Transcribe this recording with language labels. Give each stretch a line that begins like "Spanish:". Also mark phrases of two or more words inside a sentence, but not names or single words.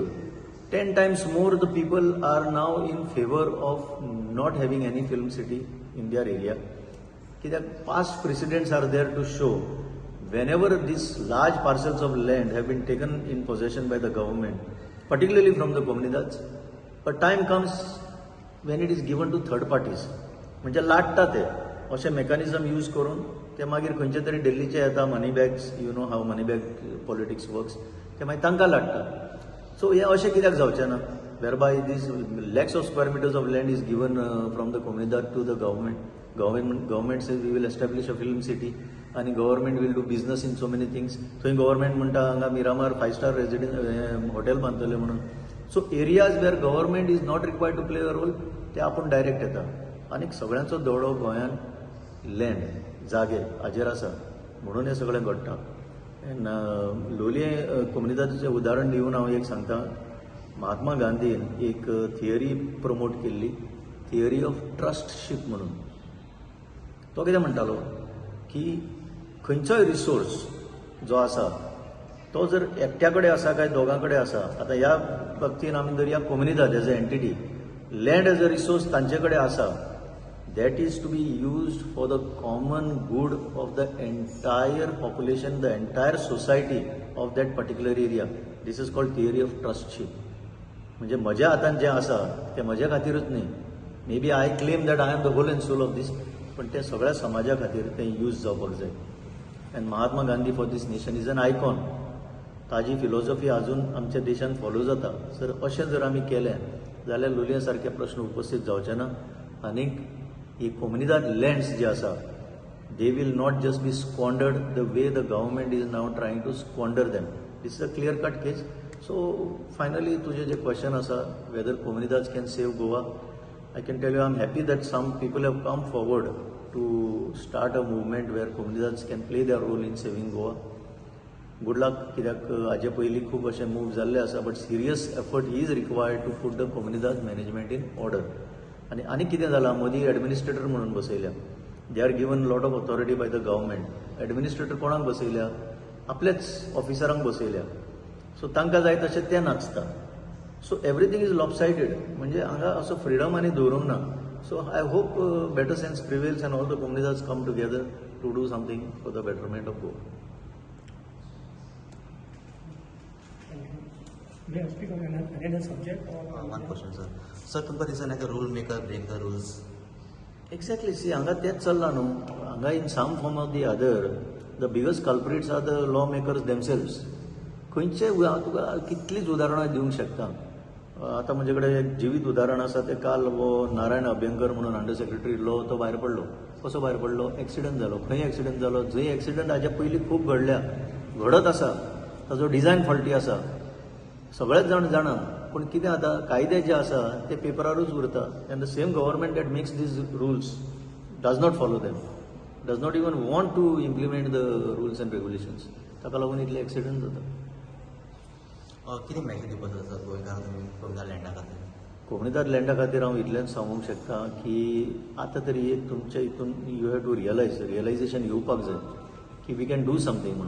English: 10 times more the people are now in favor of not having any film city in their area. Past precedents are there to show whenever these large parcels of land have been taken in possession by the government, particularly from the Comunidades, a time comes when it is given to third parties.
Konkani: म्हणजे लाटता ते अशें मेकॅनिझम यूज करून ते मागीर खंयचे तरी दिल्लीचे येता
English: money bags, you know how money bag politics works,
Konkani: ते मागीर तांकां लाटता. सो हे अशें कित्याक जावचें ना,
English: whereby these lakhs of square meters of land is given from the Comunidade to the government. Government says we will establish a film city and government will do business in so many things. So government
Konkani: म्हणटा हांगा मिरामार
English: 5-star residence hotel
Konkani: बांदतले म्हणून.
English: So areas where government is not required to play a role,
Konkani: ते आपण डायरेक्ट येता. आनी सगळ्यांचो दौडो गोंयान लँड जागे हाजेर आसा म्हणून हे सगळें घडटा. लोलये कम्युनिदाचें उदाहरण दिवन हांव एक सांगता. महात्मा गांधीन एक थियरी प्रमोट केल्ली,
English: theory of trustship
Konkani: म्हणून. तो कितें म्हणटालो की खंयचोय रिसोर्स जो आसा तो जर एकट्या कडेन आसा काय दोगां कडेन आसा. आतां ह्या बाबतीन आमी जर या कम्युनिदाद
English: as an entity, land as a resource
Konkani: तांचे कडेन आसा,
English: that is to be used for the common good of the entire population, the entire society of that particular area. This is called theory of trustship.
Konkani: म्हणजे म्हज्या हातान जें आसा तें म्हज्या खातीरच न्ही.
English: may be I claim that I am the whole and sole of this,
Konkani: पण तें सगळ्या समाजा खातीर तें यूज जावपाक जाय.
English: And Mahatma Gandhi for this nation is an icon.
Konkani: ताजी फिलॉसॉफी अजून आमच्या देशांत फॉलो जाता. सर अशें जर आमी केलें जाल्यार लोलये सारके प्रश्न उपस्थित जावचे ना. आनीक ही कोमुनिदाद लँड्स जे आसा,
English: they will not just be squandered the way the government is now trying to squander them. This is a clear cut case. So finally
Konkani: तुझे जे क्वेश्चन आसा
English: whether Comunidade can save Goa, I can tell you I'm happy that some people have come forward to start a movement where Comunidades can play their role in saving Goa. Good luck,
Konkani: कित्याक हाजे पयलीं खूब अशें मूव जाल्ले आसा,
English: But serious effort is required to put the Comunidades management in order.
Konkani: आनी कितें जालां, मोदी एडमिनिस्ट्रेटर म्हणून बसयल्या.
English: They are given lot of authority by the government.
Konkani: एडमिनिस्ट्रेटर कोणाक बसयल्या? आपल्याच ऑफिसरांक बसयल्या. सो तांकां जाय तशें तें नाचता.
English: So everything is lopsided.
Konkani: म्हणजे हांगा असो फ्रिडम आनी दवरूंक ना.
English: So I hope better sense prevails and all the communities come together to do something for the betterment of Goa. May I speak on another subject? One question, sir. Sir,
Konkani: तुमकां दिसना की
English: rule maker break the rules?
Konkani: एक्झॅक्टली. सी हांगा तेंच चल्लां न्हू.
English: हांगा in some form of the other the biggest culprits are the law makers themselves.
Konkani: खंयचे हांव तुका कितलींच उदाहरणां दिवंक शकता. आतां म्हजे कडेन एक जिवीत उदाहरण आसा. ते काल वो नारायण अभ्यंकर म्हणून
English: under secretary
Konkani: लॉ तो भायर पडलो. कसो भायर पडलो? एक्सिडंट जालो. खंय एक्सिडंट जालो? जंय एक्सिडंट हाजे पयलीं खूब घडल्या, घडत आसा, ताजो डिझायन फॉल्टी आसा, सगळेच जाण जाणा. पूण कितें जाता, कायदे जे आसा ते पेपरारूच उरता.
English: And the same government that makes these rules does not follow them, does not even want to implement the rules and regulations.
Konkani: ताका लागून इतले एक्सिडंट जाता. कितें मॅसेज दिवपाक जाता सर गोंयकार तुमी कोमुनिदाद लँडा खातीर? कोमुनिदाद लँडा खातीर हांव इतलेंच सांगूंक शकता की आतां तरी एक तुमच्या हितून
English: you have to realisation
Konkani: येवपाक जाय की
English: we can do something
Konkani: म्हणून.